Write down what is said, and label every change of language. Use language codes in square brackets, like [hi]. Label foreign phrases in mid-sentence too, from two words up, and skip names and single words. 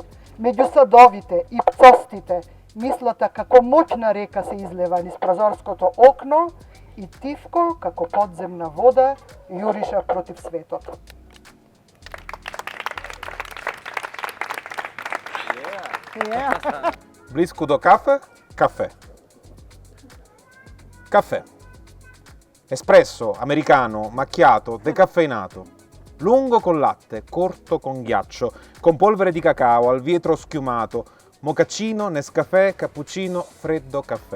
[mk] Меѓу садовите и пцостите, мислата како моќна река се излева низ прозорското окно и тивко како подземна вода јуриша против светот. Близко до кафе, кафе. [it] Caffè. Espresso, americano, macchiato, decaffeinato. Lungo con latte, corto con ghiaccio, con polvere di cacao, al vetro schiumato, mocaccino, Nescafè, cappuccino, freddo caffè.